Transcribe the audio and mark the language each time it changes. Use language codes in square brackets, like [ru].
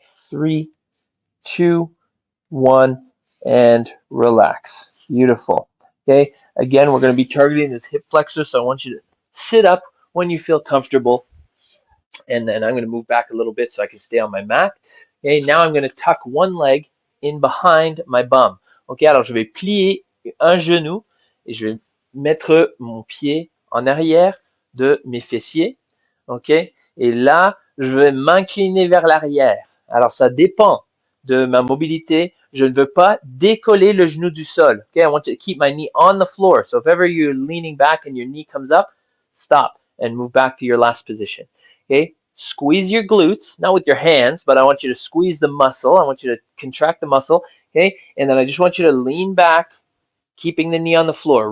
[en] 3, 2, 1, and relax. Beautiful. Okay, again, we're going to be targeting this hip flexor, so I want you to sit up when you feel comfortable, and then I'm going to move back a little bit so I can stay on my mat. Okay, now I'm going to tuck one leg in behind my bum. [fr] Ok, alors je vais plier un genou et je vais mettre mon pied en arrière de mes fessiers. Ok, et là, je vais m'incliner vers l'arrière. Alors, ça dépend de ma mobilité. Je ne veux pas décoller le genou du sol. [en] Okay, I want to keep my knee on the floor. So if ever you're leaning back and your knee comes up, stop and move back to your last position. Okay, squeeze your glutes, not with your hands, but I want you to squeeze the muscle. I want you to contract the muscle. Okay, and then I just want you to lean back, keeping the knee on the floor.